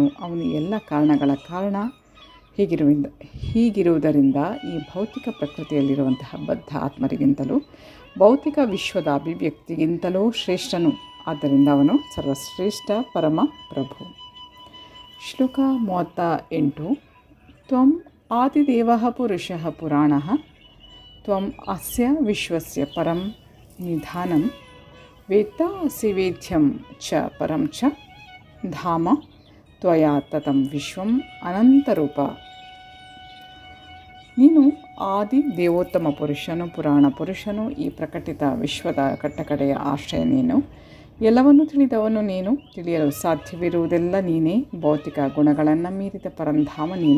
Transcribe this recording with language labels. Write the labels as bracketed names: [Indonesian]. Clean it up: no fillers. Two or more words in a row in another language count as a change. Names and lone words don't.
[Kannada] ಅವನು ಎಲ್ಲ ಕಾರಣಗಳ ಕಾರಣ. ಹೀಗಿರುವುದರಿಂದ ಈ ಭೌತಿಕ ಪ್ರಕೃತಿಯಲ್ಲಿರುವಂತಹ ಬದ್ಧ ಆತ್ಮರಿಗಿಂತಲೂ ಭೌತಿಕ ವಿಶ್ವದ ಅಭಿವ್ಯಕ್ತಿಗಿಂತಲೂ ಶ್ರೇಷ್ಠನು. ಆದ್ದರಿಂದ ಅವನು ಸರ್ವಶ್ರೇಷ್ಠ ಪರಮ ಪ್ರಭು. ಶ್ಲೋಕ 38. [Sanskrit] ತ್ವಂ ಆದಿದೇವಃ ಪುರುಷಃ ಪುರಾಣಃ ತ್ವಂ ಅಸ್ಯ ವಿಶ್ವಸ್ಯ ಪರಂ ನಿಧಾನಂ ವೇತ್ತಾಸಿ ವೇದ್ಯಂ ಚ ಪರಂ ಚ ಧಾಮ ತ್ವಯಾ ತತಂ ವಿಶ್ವಂ ಅನಂತರೂಪ. [Kannada] ನೀನು ಆದಿ ದೇವೋತ್ತಮ ಪುರುಷನು, ಪುರಾಣ ಪುರುಷನು, ಈ ಪ್ರಕಟಿತ ವಿಶ್ವದ ಕಟ್ಟಕಡೆಯ ಆಶ್ರಯ ನೀನು. ಎಲ್ಲವನ್ನೂ ತಿಳಿದವನು ನೀನು. ತಿಳಿಯಲು ಸಾಧ್ಯವಿರುವುದೆಲ್ಲ ನೀನೇ. ಭೌತಿಕ ಗುಣಗಳನ್ನು ಮೀರಿದ ಪರಂಧಾಮ ನೀನು.